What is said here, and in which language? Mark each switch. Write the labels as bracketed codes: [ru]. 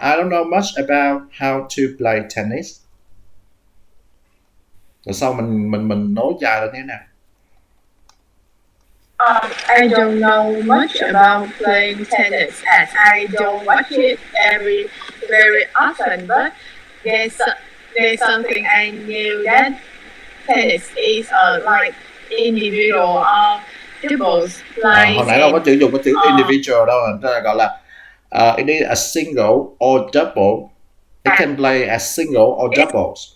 [en] I don't know much about how to play tennis. [vi] Rồi sau mình nối dài là như thế nào? [en] I don't know much about playing tennis as I don't watch it very often, but there's something I knew that tennis is like individual or doubles plays. [vi] Hồi nãy đâu có dùng cái chữ individual đâu, người ta gọi là [en] it is a single or double. It can play as single or doubles.